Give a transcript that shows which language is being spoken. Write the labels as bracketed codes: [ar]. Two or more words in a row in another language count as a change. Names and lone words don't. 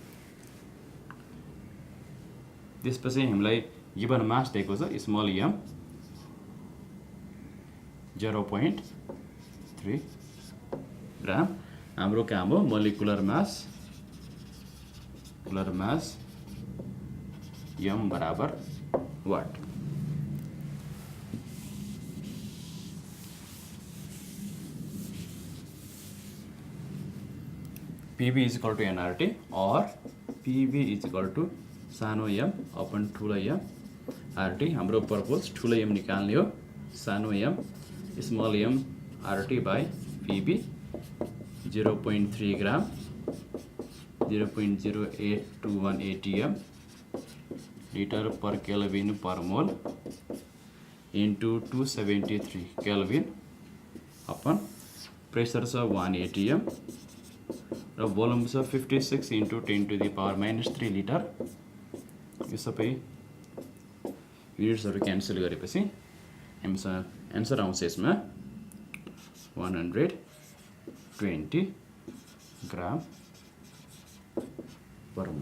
[ne] त्यसपछि हामीलाई [en] given mass [ne] दिएको छ स्मल m 0.3 ग्राम. हाम्रो काम हो [en] molecular mass [ne] m बराबर वाट. PV = nRT or PV = सानो m अपन ठुलो m RT. हाम्रो पर्पज ठुलो m निकाल्ने हो. सानो m स्मल m RT बाई PV 0.3 ग्राम 0.0821 atm [en] liter per kelvin per mole into [ne] 273 केल्भिन अपन प्रेसर छ 1 atm र भोल्युम छ 56 × 10⁻³ लिटर. यो सबै युनिट्सहरू क्यान्सल गरेपछि हामीसँग एन्सर आउँछ यसमा 120 [en] gram per mole.